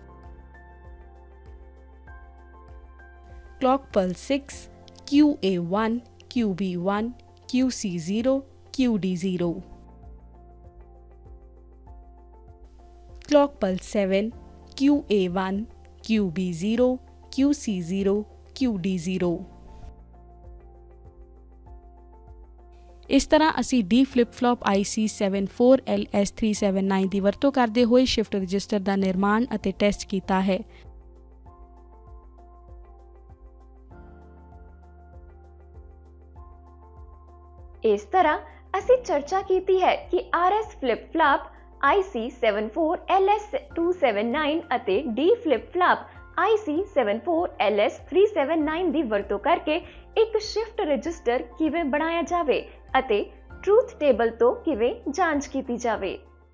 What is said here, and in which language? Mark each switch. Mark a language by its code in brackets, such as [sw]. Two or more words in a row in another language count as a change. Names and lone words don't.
[en] Clock pulse 6, QA 1, QB 1, QC 0, QD 0. Clock pulse 7, QA 1, QB 0, QC 0, QD 0. [pa] ਇਸ ਤਰ੍ਹਾਂ ਅਸੀਂ [en] D flip-flop [pa] IC74LS379 ਦੀ ਵਰਤੋਂ ਕਰਦੇ ਹੋਏ [en] shift register [pa] ਦਾ ਨਿਰਮਾਣ ਅਤੇ ਟੈਸਟ ਕੀਤਾ ਹੈ। ਇਸ ਤਰ੍ਹਾਂ ਅਸੀਂ ਚਰਚਾ ਕੀਤੀ ਹੈ ਕਿ [en] RS flip-flop [pa] IC74LS279 ਅਤੇ [en] D flip-flop [pa] IC74LS379 ਦੀ ਵਰਤੋਂ ਕਰਕੇ ਇੱਕ [en] shift register [pa] ਕਿਵੇਂ ਬਣਾਇਆ ਜਾਵੇ ਅਤੇ [en] truth table [pa] ਤੋਂ ਕਿਵੇਂ ਜਾਂਚ ਕੀਤੀ ਜਾਵੇ।